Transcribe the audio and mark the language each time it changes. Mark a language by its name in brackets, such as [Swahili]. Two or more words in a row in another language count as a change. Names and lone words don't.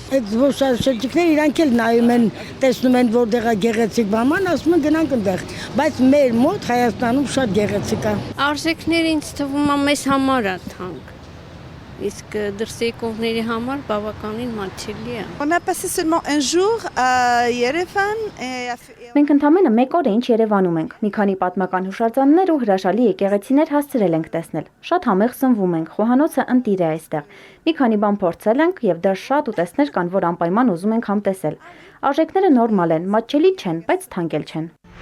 [Armenian] Այդ զբոսաշրջիկները իրանք էլ նայում են, տեսնում են որտեղ է գեղեցիկ բան, ասում են գնանք այնտեղ, բայց մեր մոտ Հայաստանում շատ գեղեցիկ է։ Արժեքները ինձ թվում է մեզ համար է թանկ։ Իսկ դրսի եկողների համար բավականին մատչելի է։ [French] On a passé seulement un jour à Yerevan et [Armenian] Մենք ընդամենը 1 օր ինչ Երևանում ենք։ Մի քանի պատմական հուշարձաններ ու հրաշալի եկեղեցիներ հասցրել ենք տեսնել։ Շատ համեղ սնվում ենք, խոհանոցը ընտիր է այստեղ։ Մի քանի բան փորձել ենք եւ դեռ շատ ուտեստներ կան, որ անպայման ուզում ենք համտեսել։ Արժեքները նորմալ են, մատչելի չեն, բայց թանկ էլ չեն։